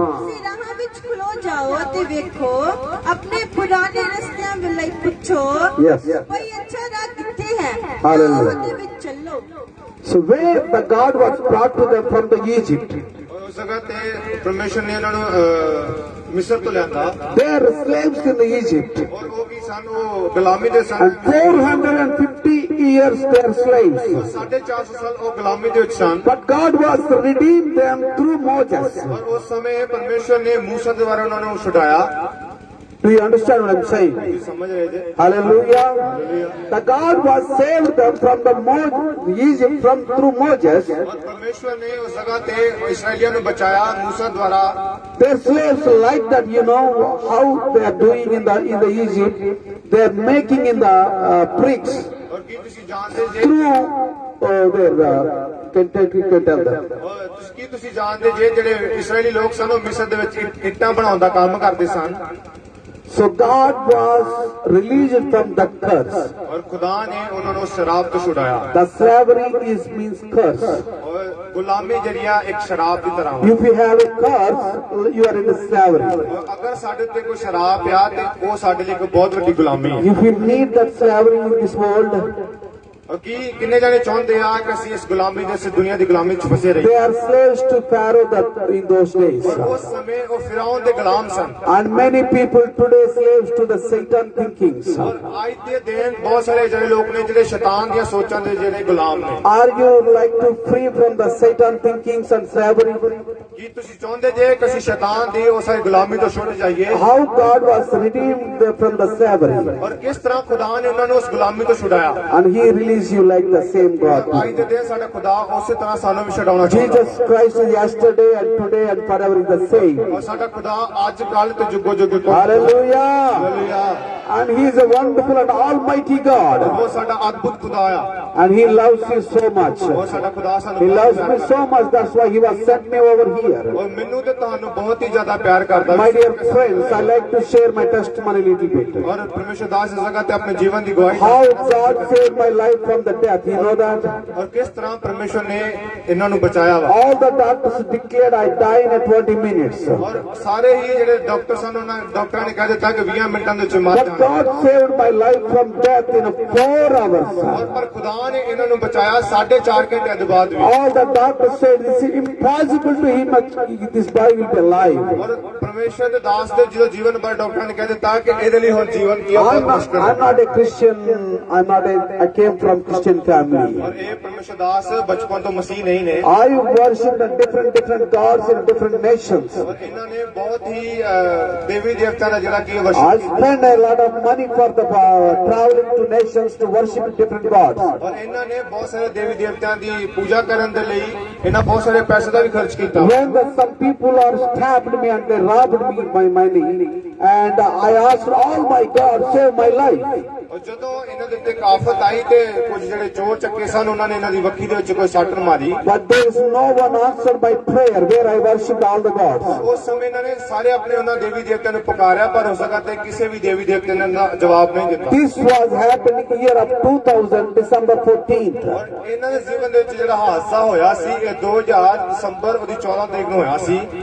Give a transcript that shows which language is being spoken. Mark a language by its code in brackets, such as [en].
[pa] ਤੁਸੀਂ ਰਾਹ ਵਿੱਚ ਖਲੋ ਜਾਓ ਤੇ ਵੇਖੋ ਆਪਣੇ ਪੁਰਾਣੇ ਰਸਤਿਆਂ ਵੱਲ ਪੁੱਛੋ [en] Yes. [pa] ਕੋਈ ਅੱਛਾ ਰਾਹ ਕਿੱਥੇ ਹੈ [en] Hallelujah. [pa] ਉਹਦੇ ਵਿੱਚ ਚੱਲੋ [en] So where the God was brought to them from the Egypt. [pa] ਉਸ ਜਗ੍ਹਾ ਤੇ ਪਰਮੇਸ਼ਰ ਨੇ ਉਹਨਾਂ ਨੂੰ ਮਿਸਰ ਤੋਂ ਲਿਆਂਦਾ [en] They are slaves in Egypt. [pa] ਔਰ ਉਹ ਕੀ ਸਨ ਉਹ ਗੁਲਾਮੀ ਦੇ ਸਨ [en] And 450 years they are slaves. [pa] 450 ਸਾਲ ਉਹ ਗੁਲਾਮੀ ਦੇ ਵਿੱਚ ਸਨ [en] But God was redeemed them through Moses. [pa] ਔਰ ਉਸ ਸਮੇਂ ਪਰਮੇਸ਼ਰ ਨੇ ਮੂਸਾ ਦੁਆਰਾ ਉਹਨਾਂ ਨੂੰ ਛੁਡਾਇਆ [en] Do you understand what I'm saying? [pa] ਤੁਸੀਂ ਸਮਝ ਰਹੇ ਜੇ [en] Hallelujah. The God was saved them from the Egypt through Moses. [pa] ਔਰ ਪਰਮੇਸ਼ਰ ਨੇ ਉਸ ਜਗ੍ਹਾ ਤੇ ਇਸਰਾਈਲੀਆਂ ਨੂੰ ਬਚਾਇਆ ਮੂਸਾ ਦੁਆਰਾ [en] Their slaves like that, you know how they are doing in the Egypt. They are making in the bricks [pa] ਔਰ ਕੀ ਤੁਸੀਂ ਜਾਣਦੇ ਜੇ [en] through their can tell them. [pa] ਕੀ ਤੁਸੀਂ ਜਾਣਦੇ ਜੇ ਜਿਹੜੇ ਇਸਰਾਈਲੀ ਲੋਕ ਸਨ ਉਹ ਮਿਸਰ ਦੇ ਵਿੱਚ ਇੱਟਾਂ ਬਣਾਉਣ ਦਾ ਕੰਮ ਕਰਦੇ ਸਨ [en] So God was released from the curse. [pa] ਔਰ ਖੁਦਾ ਨੇ ਉਹਨਾਂ ਨੂੰ ਸ਼ਰਾਬ ਤੋਂ ਛੁਡਾਇਆ [en] The slavery means curse. [pa] ਔਰ ਗੁਲਾਮੀ ਜਿਹੜੀਆਂ ਇੱਕ ਸ਼ਰਾਬ ਦੀ ਤਰ੍ਹਾਂ ਵਾ [en] If you have a curse, you are in slavery. [pa] ਔਰ ਅਗਰ ਸਾਡੇ ਤੇ ਕੋਈ ਸ਼ਰਾਬ ਪਿਆ ਤੇ ਉਹ ਸਾਡੇ ਲਈ ਇੱਕ ਬਹੁਤ ਵੱਡੀ ਗੁਲਾਮੀ ਹੈ [en] If you need that slavery in this world, [pa] ਔਰ ਕੀ ਕਿੰਨੇ ਜਾਣੇ ਚਾਹੁੰਦੇ ਆ ਕਿ ਅਸੀਂ ਇਸ ਗੁਲਾਮੀ ਦੇ ਇਸ ਦੁਨੀਆ ਦੀ ਗੁਲਾਮੀ 'ਚ ਫਸੇ [en] they [pa] ਰਹੀਏ [en] are slaves to Pharaoh in those days. [pa] ਉਸ ਸਮੇਂ ਉਹ ਫਿਰੌਨ ਦੇ ਗੁਲਾਮ ਸਨ [en] And many people today slaves to the Satan thinkings. [pa] ਔਰ ਅੱਜ ਦੇ ਦਿਨ ਬਹੁਤ ਸਾਰੇ ਜਿਹੜੇ ਲੋਕ ਨੇ ਜਿਹੜੇ ਸ਼ੈਤਾਨ ਦੀਆਂ ਸੋਚਾਂ ਦੇ ਜਿਹੜੇ ਗੁਲਾਮ ਨੇ [en] Are you like to free from the Satan thinkings and slavery? [pa] ਕੀ ਤੁਸੀਂ ਚਾਹੁੰਦੇ ਜੇ ਕਿ ਅਸੀਂ ਸ਼ੈਤਾਨ ਦੀ ਉਸ ਗੁਲਾਮੀ ਤੋਂ ਛੁੱਟ ਜਾਈਏ [en] How God was redeemed from the slavery. [pa] ਔਰ ਕਿਸ ਤਰ੍ਹਾਂ ਖੁਦਾ ਨੇ ਉਹਨਾਂ ਨੂੰ ਉਸ ਗੁਲਾਮੀ ਤੋਂ ਛੁਡਾਇਆ [en] And He released you like the same God. [pa] ਅੱਜ ਦੇ ਦਿਨ ਸਾਡਾ ਖੁਦਾ ਉਸੇ ਤਰ੍ਹਾਂ ਸਾਨੂੰ ਵੀ ਛਡਾਉਣਾ ਚਾਹੁੰਦਾ [en] Jesus Christ is yesterday and today and forever is the same. [pa] ਔਰ ਸਾਡਾ ਖੁਦਾ ਅੱਜ ਕੱਲ ਤੇ ਜੁਗੋ ਜੁਗ [en] Hallelujah. [pa] Hallelujah [en] And He is a wonderful and almighty God. [pa] ਉਹ ਸਾਡਾ ਅਦਭੁਤ ਖੁਦਾ ਆ [en] And He loves you so much. [pa] ਔਰ ਸਾਡਾ ਖੁਦਾ [en] He [pa] ਸਾਨੂੰ [en] loves me so much. That's why He was sent me over here. [pa] ਔਰ ਮੈਨੂੰ ਤੇ ਤੁਹਾਨੂੰ ਬਹੁਤ ਹੀ ਜ਼ਿਆਦਾ ਪਿਆਰ ਕਰਦਾ [en] My dear friends, I like to share my testimony a little bit. [pa] ਔਰ ਪਰਮੇਸ਼ਰ ਦਾਸ ਇਸ ਜਗ੍ਹਾ ਤੇ ਆਪਣੇ ਜੀਵਨ ਦੀ ਗਵਾਹੀ [en] How God saved my life from the death. You know that? [pa] ਔਰ ਕਿਸ ਤਰ੍ਹਾਂ ਪਰਮੇਸ਼ਰ ਨੇ ਇਹਨਾਂ ਨੂੰ ਬਚਾਇਆ ਵਾ [en] All the doctors declared I die in 20 minutes. [pa] ਔਰ ਸਾਰੇ ਹੀ ਜਿਹੜੇ ਡਾਕਟਰ ਸਨ ਉਹਨਾਂ ਡਾਕਟਰਾਂ ਨੇ ਕਹਿ ਦਿੱਤਾ ਕਿ 20 ਮਿੰਟਾਂ ਦੇ ਵਿੱਚ ਮਰ [en] But [pa] ਜਾਣਾ [en] God saved my life from death in 4 hours. [pa] ਔਰ ਪਰ ਖੁਦਾ ਨੇ ਇਹਨਾਂ ਨੂੰ ਬਚਾਇਆ 4.5 ਘੰਟਿਆਂ ਦੇ ਬਾਅਦ ਵੀ [en] All the doctors said it's impossible to him that this boy will be alive. [pa] ਔਰ ਪਰਮੇਸ਼ਰ ਦੇ ਦਾਸ ਦੇ ਜਦੋਂ ਜੀਵਨ ਬਾਰੇ ਡਾਕਟਰਾਂ ਨੇ ਕਹਿ ਦਿੱਤਾ ਕਿ ਇਹਦੇ ਲਈ ਹੁਣ ਜੀਵਨ ਕੀ ਆ ਬਹੁਤ ਮੁਸ਼ਕਲ [en] I'm not a Christian. I came from Christian family. [pa] ਔਰ ਇਹ ਪਰਮੇਸ਼ਰ ਦਾਸ ਬਚਪਨ ਤੋਂ ਮਸੀਹ ਨਹੀਂ ਨੇ [en] I worship the different gods in different nations. [pa] ਔਰ ਇਹਨਾਂ ਨੇ ਬਹੁਤ ਹੀ ਦੇਵੀ ਦੇਵਤਾ ਦਾ ਜਿਹੜਾ ਕੀ [en] I worship spend a lot of money for the traveling to nations to worship different gods. [pa] ਔਰ ਇਹਨਾਂ ਨੇ ਬਹੁਤ ਸਾਰੇ ਦੇਵੀ ਦੇਵਤਿਆਂ ਦੀ ਪੂਜਾ ਕਰਨ ਦੇ ਲਈ ਇਹਨਾਂ ਬਹੁਤ ਸਾਰੇ ਪੈਸੇ ਦਾ ਵੀ ਖਰਚ ਕੀਤਾ [en] When some people are stabbed me and they robbed me my money, and I asked, "Oh my God, save my life." [pa] ਔਰ ਜਦੋਂ ਇਹਨਾਂ ਦੇ ਉੱਤੇ ਇੱਕ ਆਫਤ ਆਈ ਤੇ ਕੁਝ ਜਿਹੜੇ ਚੋਰ ਚੱਕੇ ਸਨ ਉਹਨਾਂ ਨੇ ਇਹਨਾਂ ਦੀ ਵੱਖੀ ਦੇ ਵਿੱਚ ਕੋਈ ਸੱਟ ਮਾਰੀ [en] But there is no one answered my prayer where I worshipped all the gods. [pa] ਉਸ ਸਮੇਂ ਇਹਨਾਂ ਨੇ ਸਾਰੇ ਆਪਣੇ ਉਹਨਾਂ ਦੇਵੀ ਦੇਵਤਿਆਂ ਨੂੰ ਪੁਕਾਰਿਆ ਪਰ ਉਸ ਜਗ੍ਹਾ ਤੇ ਕਿਸੇ ਵੀ ਦੇਵੀ ਦੇਵਤੇ ਨੇ ਇਹਨਾਂ ਦਾ ਜਵਾਬ ਨਹੀਂ ਦਿੱਤਾ [en] This was happening year of 2000, December 14th. [pa] ਔਰ ਇਹਨਾਂ ਦੇ ਜੀਵਨ ਦੇ ਵਿੱਚ ਜਿਹੜਾ ਹਾਦਸਾ ਹੋਇਆ ਸੀ ਇਹ 2000 ਦਸੰਬਰ ਉਹਦੀ 14 ਤਰੀਕ ਨੂੰ ਹੋਇਆ ਸੀ